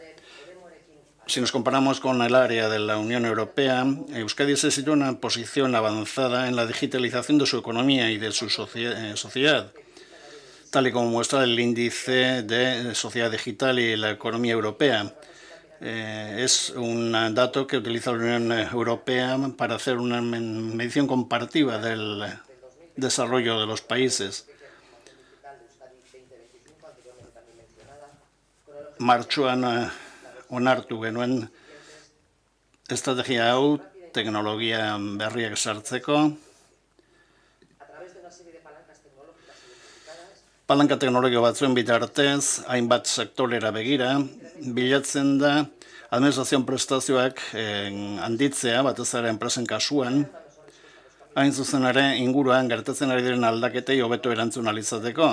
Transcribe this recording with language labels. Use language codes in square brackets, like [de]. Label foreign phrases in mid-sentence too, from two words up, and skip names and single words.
[es] Si nos comparamos con el área de la Unión Europea, Euskadi se sitúa en una posición avanzada en la digitalización de su economía y de su sociedad, tal y como muestra el índice de sociedad digital y la economía europea. Es un dato que utiliza la Unión Europea para hacer una medición comparativa del desarrollo de los países. [eu] Martxoan onartu genuen estrategia hau teknologia berriak sartzeko. Palanka teknologio batzuen bitartez, hainbat sektorera begira, bilatzen da administrazioan prestazioak handitzea, batez ere enpresen kasuan, hain zuzen ere inguruan gertatzen ari diren aldaketei hobeto erantzun ahal izateko.